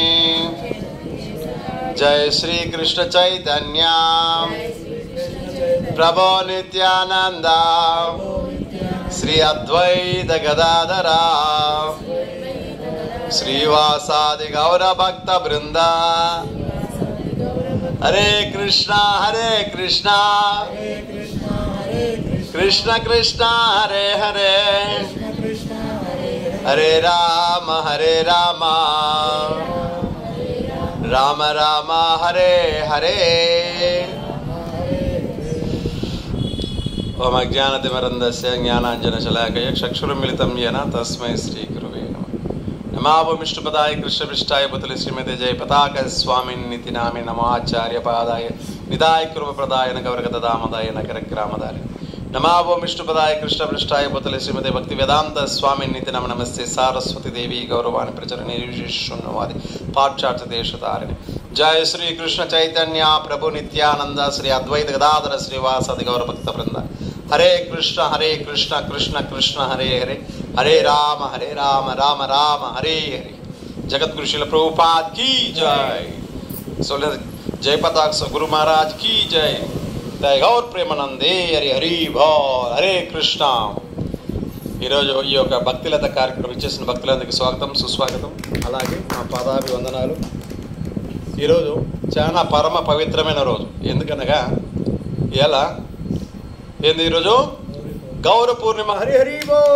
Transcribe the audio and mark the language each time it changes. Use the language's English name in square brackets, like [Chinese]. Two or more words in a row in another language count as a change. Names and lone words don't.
[Sanskrit] जय श्री कृष्ण चैतन्य प्रभो नित्यानंद श्री अद्वैत गदाधरा श्रीवासादि गौर भक्त वृंदा. हरे कृष्णा कृष्ण कृष्ण हरे हरे हरे राम राम राम हरे हरे. ओम अज्ञानतिमिरन्धस्य ज्ञानाञ्जनशलाकया चक्षुरुन्मिलितं येन तस्मै श्रीगुरुवे नमः. नमो विष्णुपदाय कृष्णपृष्ठाय भूतले श्रीमते जयपताका स्वामिन्निति नामे. नमो आचार्यपादाय निदाय कृपप्रदाय गौरगदामदाय नगरग्रामदाय. नमो विष्णुपदाय कृष्णपृष्ठाय भूतले श्रीमते भक्तिवेदांत स्वामिन्निति नमः. नमस्ते सारस्वती देवी गौरवाणी प्रचरणे निर्विशेषशून्यवादी पाश्चात्य देशधारिणे. जय श्री कृष्ण चैतन्य प्रभु नित्यानंद श्री अद्वैत गदाधर श्रीवासादि गौर भक्त वृंद. हरे कृष्ण कृष्ण कृष्ण हरे हरे हरे राम राम राम हरे हरे. [Hindi] जगत गुरु श्रील प्रभुपाद की जय. जय पताक गुरु महाराज की जय. [Sanskrit] जय गौर प्रेमानंदे हरि हरि बोल. हरे कृष्ण. [Telugu] ఈరోజు ఈ యొక్క భక్తిలత కార్యక్రమం ఇచ్చేసిన భక్తులందరికీ స్వాగతం సుస్వాగతం. అలాగే మా పాదాభివందనాలు. ఈరోజు చాలా పరమ పవిత్రమైన రోజు. ఎందుకనగా ఎలా ఏంది ఈరోజు గౌర పూర్ణిమ. హరి హరి బో.